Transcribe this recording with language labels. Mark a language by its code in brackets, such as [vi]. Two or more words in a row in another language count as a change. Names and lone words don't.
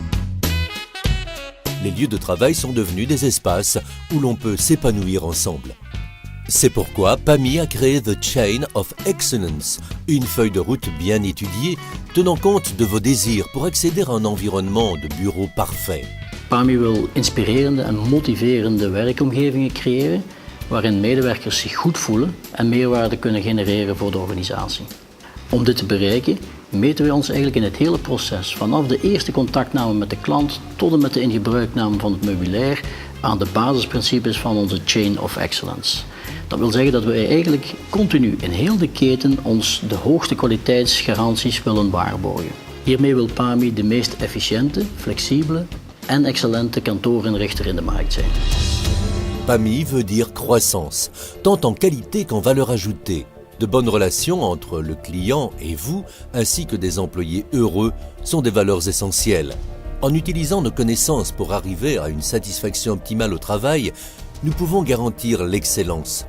[fr] Les lieux de travail sont devenus des espaces où l'on peut s'épanouir ensemble. C'est pourquoi PAMI a créé The Chain of Excellence, une feuille de route bien étudiée, tenant compte de vos désirs pour accéder à un environnement de bureau parfait. [nl] PAMI wil inspirerende en motiverende werkomgevingen creëren, waarin medewerkers zich goed voelen en meerwaarde kunnen genereren voor de organisatie. Om dit te bereiken meten we ons eigenlijk in het hele proces, vanaf de eerste contactname met de klant tot en met de ingebruikname van het meubilair, aan de basisprincipes van onze Chain of Excellence. Dat wil zeggen dat we eigenlijk continu in heel de keten ons de hoogste kwaliteitsgaranties willen waarborgen. Hiermee wil PAMI de meest efficiënte, flexibele en excellente kantoorinrichter in de markt zijn. [fr] PAMI veut dire croissance, tant en qualité qu'en valeur ajoutée. De bonnes relations entre le client et vous, ainsi que des employés heureux, sont des valeurs essentielles. En utilisant nos connaissances pour arriver à une satisfaction optimale au travail, nous pouvons garantir l'excellence.